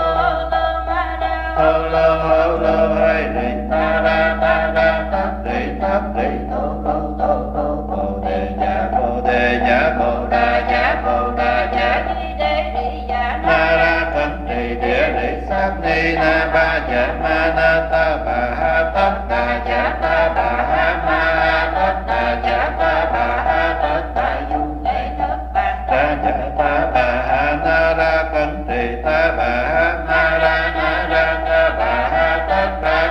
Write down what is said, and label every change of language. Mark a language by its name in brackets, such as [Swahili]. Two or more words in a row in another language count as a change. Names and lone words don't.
[Vietnamese] lô hay đi ta ra thất đi thô bồ đề giả bồ đà giả na ra cẩn trì địa lý sát ni na ba dạ ma na ta bà ha tất đà giả ta bà ha ma tất đà giả ta bà ha tất đà du ra giả ta bà ha na ra cẩn trì ta bà ha ma ra na ra ta bà ha tất đà